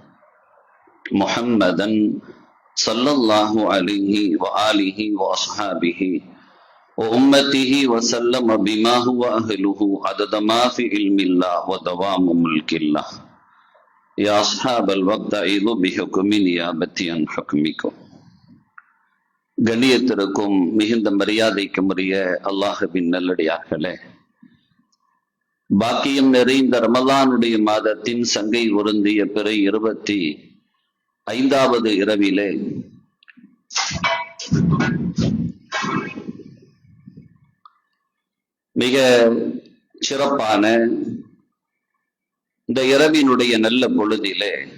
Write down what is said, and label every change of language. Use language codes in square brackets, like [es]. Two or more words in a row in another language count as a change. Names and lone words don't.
[ar] محمدا صلى الله عليه وآله وأصحابه وأمته وسلم بما هو أهله عدد ما في علم الله ودوام ملك الله يا أصحاب الوقت أعيذوا بحكم نيابتي عن حكمكم. [ta] கண்ணியத்திற்கும் மிகுந்த மரியாதைக்கும் உரிய அல்லாஹ்வின் நல்லடியார்களே, பாக்கியம் நிறைந்த ரமலானுடைய மாதத்தின் சங்கை உருந்திய பிறை 25வது இரவிலே மிக சிறப்பான இந்த இரவினுடைய நல்ல பொழுதிலே